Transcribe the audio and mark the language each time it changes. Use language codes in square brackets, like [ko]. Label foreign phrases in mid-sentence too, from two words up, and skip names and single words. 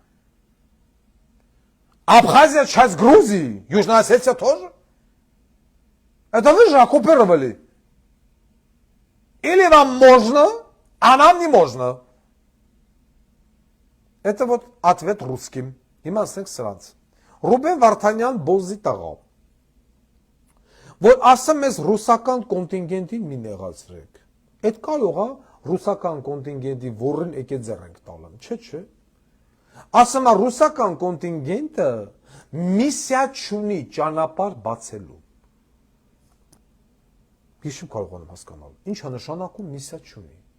[ru] Абхазия часть Грузии, Южная Осетия тоже. Это вы же оккупировали. Или вам можно, а нам не можно. Это вот ответ русским. [hy] Իմացեք սրանց։ Ռուբեն Վարդանյան բոզի տղա։ Որ ասեմ ես ռուսական կոնտինգենտին մի նեղացրեք։ Այդ կարող է ռուսական կոնտինգենտի որին եկե ձեռենք տալն, չէ։ Ասեմ է ռուսական կոնտինգենտը միսիա չունի ճանապարհ բացելու։ Ես չեմ կարողանում հասկանալ։ Ինչ է նշանակում միսիա չունի։